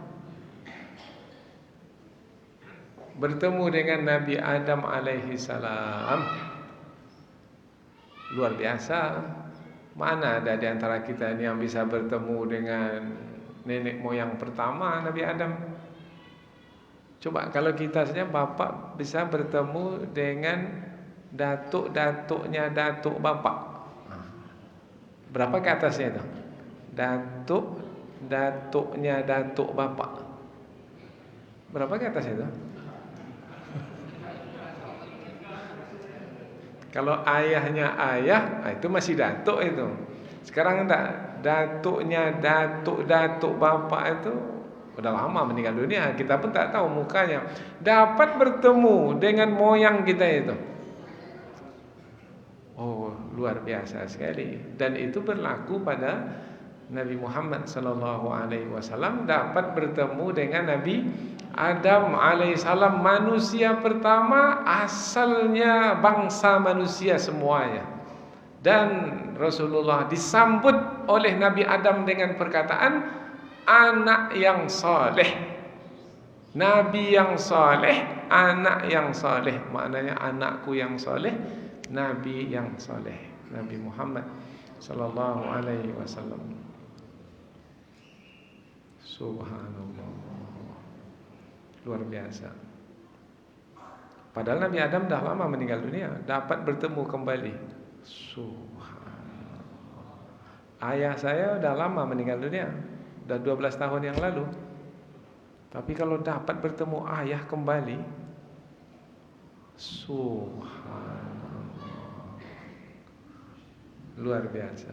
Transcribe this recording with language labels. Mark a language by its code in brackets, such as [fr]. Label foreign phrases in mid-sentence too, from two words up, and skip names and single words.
[id] Bertemu dengan Nabi Adam [ar] عليه السلام, [id] luar biasa. Mana ada di antara kita ini yang bisa bertemu dengan nenek moyang pertama Nabi Adam? Coba kalau kita saja, bapak bisa bertemu dengan datuk-datuknya datuk bapak. Berapa ke atasnya itu? Datuk-datuknya datuk bapak. Berapa ke atas itu? Kalau ayahnya ayah, itu masih datuk itu. Sekarang enggak, datuknya datuk bapak itu udah lama meninggal dunia, kita pun tak tahu mukanya. Dapat bertemu dengan moyang kita itu. Oh, luar biasa sekali. Dan itu berlaku pada Nabi Muhammad SAW, dapat bertemu dengan Nabi Adam alaihissalam, manusia pertama, asalnya bangsa manusia semuanya. Dan Rasulullah disambut oleh Nabi Adam dengan perkataan anak yang saleh. Nabi yang saleh, anak yang saleh. Maknanya anakku yang saleh, Nabi yang saleh, Nabi Muhammad [ar] صلى الله عليه وسلم. [id] Subhanallah, luar biasa. Padahal Nabi Adam dah lama meninggal dunia, dapat bertemu kembali. Subhanallah. Ayah saya dah lama meninggal dunia, dah 12 tahun yang lalu. Tapi kalau dapat bertemu ayah kembali, subhanallah, luar biasa.